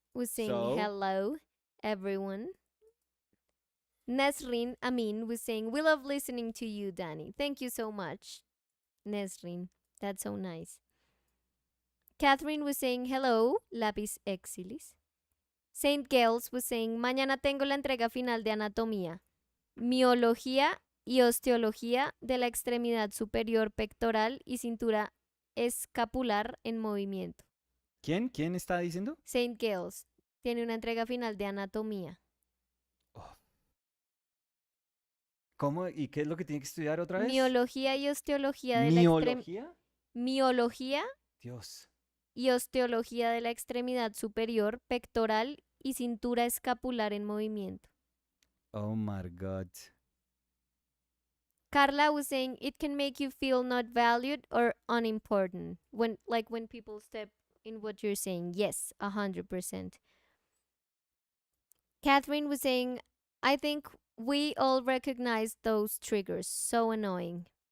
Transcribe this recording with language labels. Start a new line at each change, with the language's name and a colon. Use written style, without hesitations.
English: was saying, So? hello, everyone. Nesrin Amin was saying, we love listening to you, Danny. Thank you so much, Nesrin. That's so nice. Catherine was saying, hello, Lapis Exilis.
Spanish: Saint Gales
English: was saying,
Spanish: mañana tengo la entrega final de anatomía, miología y osteología de la extremidad superior pectoral y cintura escapular en movimiento. ¿Quién está diciendo? Saint Gales tiene una entrega final de anatomía. Oh. ¿Cómo? ¿Y qué es lo que tiene que estudiar otra vez? Miología y osteología de ¿Miología? miología Dios. y osteología de la extremidad superior pectoral y cintura escapular en movimiento.
English: Oh my God. Carla was saying it can make you feel not valued or unimportant when people step in what you're saying. Yes, 100%. Catherine was saying, I think we all recognize those triggers. So annoying.